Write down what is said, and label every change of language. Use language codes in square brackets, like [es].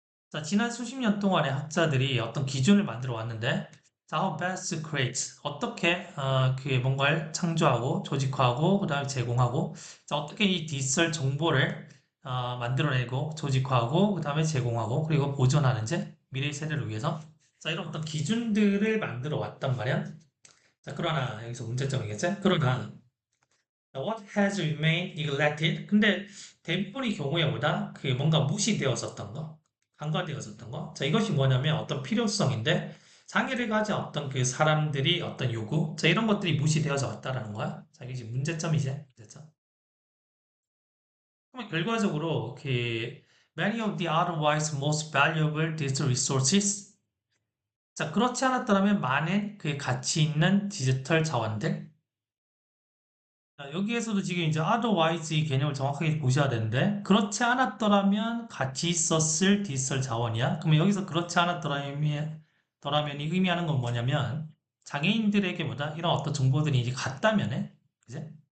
[ko] 자, 지난 수십 년 동안의 학자들이 어떤 기준을 만들어 왔는데, 자, [en] how best create, [ko] 어떻게 그 뭔가를 창조하고 조직화하고 그다음에 제공하고, 자, 어떻게 이 디지털 정보를 만들어내고 조직화하고 그다음에 제공하고 그리고 보존하는지 미래 세대를 위해서, 자, 이런 어떤 기준들을 만들어 왔단 말이야. 자, 그러나 여기서 문제점이겠지? 그러나 [en] what has remained neglected? [ko] 근데 대부분의 경우에 보다 그 뭔가 무시되었었던 거, 간과되었었던 거. 자, 이것이 뭐냐면 어떤 필요성인데 장애를 가진 어떤 그 사람들이 어떤 요구, 자, 이런 것들이 무시되어져 왔다라는 거야. 자, 이게 지금 문제점이지. 문제점. 그러면 결과적으로 그 [en] many of the otherwise most valuable digital resources. [ko] 자, 그렇지 않았더라면 많은 그 가치 있는 디지털 자원들, 자, 여기에서도 지금 이제 otherwise 이 개념을 정확하게 보셔야 되는데, 그렇지 않았더라면 같이 있었을 디지털 자원이야. 그러면 여기서 그렇지 않았더라면이 의미하는 건 뭐냐면, 장애인들에게 보다 이런 어떤 정보들이 이제 갔다면에, 그제?